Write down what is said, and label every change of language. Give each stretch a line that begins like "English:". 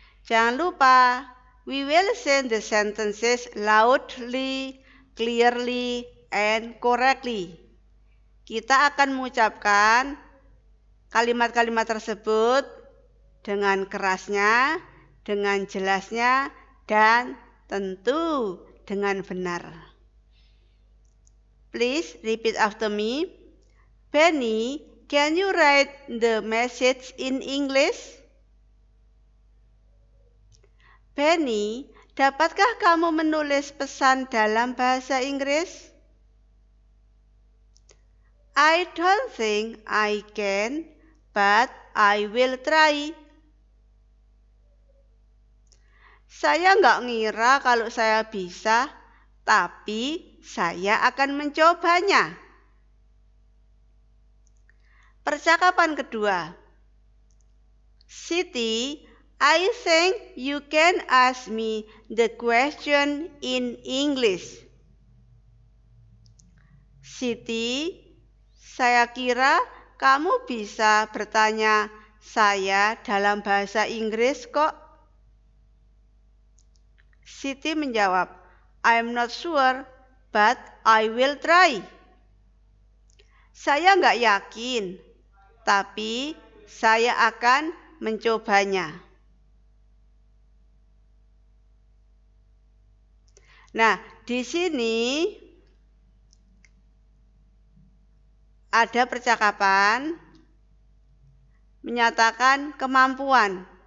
Indonesian: Jangan lupa,
English: we will say the sentences loudly, clearly, and correctly.
Indonesian: Kita akan mengucapkan kalimat-kalimat tersebut dengan kerasnya, dengan jelasnya, dan tentu dengan benar.
English: Please repeat after me. Benny, can you write the message in English?
Indonesian: Benny, dapatkah kamu menulis pesan dalam bahasa Inggris?
English: I don't think I can, but I will try.
Indonesian: Saya nggak ngira kalau saya bisa, tapi saya akan mencobanya. Percakapan kedua.
English: Siti, I think you can ask me the question in English.
Indonesian: Siti, saya kira kamu bisa bertanya saya dalam bahasa Inggris kok. Siti menjawab,
English: I'm not sure, but I will try.
Indonesian: Saya nggak yakin, tapi saya akan mencobanya. Nah, di sini ada percakapan menyatakan kemampuan.